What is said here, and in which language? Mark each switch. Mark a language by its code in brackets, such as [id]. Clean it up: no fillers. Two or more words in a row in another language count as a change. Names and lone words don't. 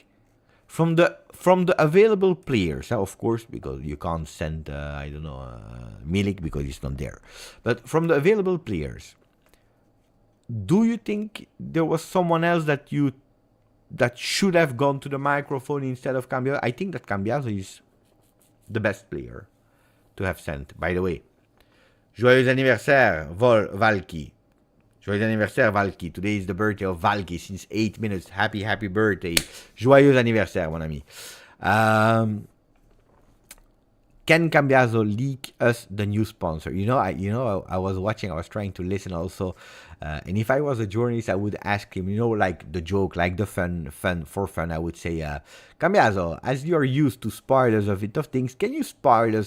[en] From the available players, of course, because you can't send, Milik because he's not there. But from the available players, do you think there was someone else that should have gone to the microphone instead of Cambiaso? I think that Cambiaso is the best player to have sent. By the way, [fr] joyeux anniversaire, Valky. Joyeux anniversaire, Valky. [en] Today is the birthday of Valky since 8 minutes. Happy birthday. [fr] Joyeux anniversaire, mon ami. [en] Can Cambiaso leak us the new sponsor? I was watching, I was trying to listen also. And if I was a journalist, I would ask him, like the joke, like the fun, I would say, Cambiaso, as you are used to spoilers of things, can you spoil us?